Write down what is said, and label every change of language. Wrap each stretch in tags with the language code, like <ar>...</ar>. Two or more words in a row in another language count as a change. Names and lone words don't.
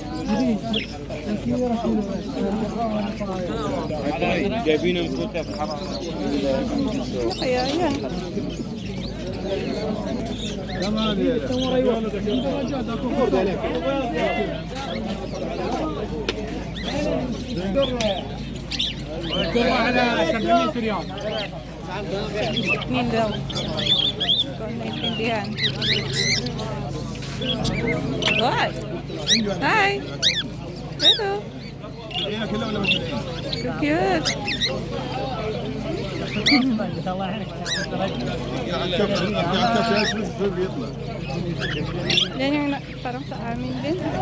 <ar>جايبينه من تركيا في الحرم.</ar> <tl>Ano kaya yan?</tl> <ar>على 700 ريال.</ar> <tl>Yun daw. Hindi ko naintindihan.</tl> <en>What? Hi! Hello! So cute!</en> <tl>Yan yung parang sa amin din.</tl>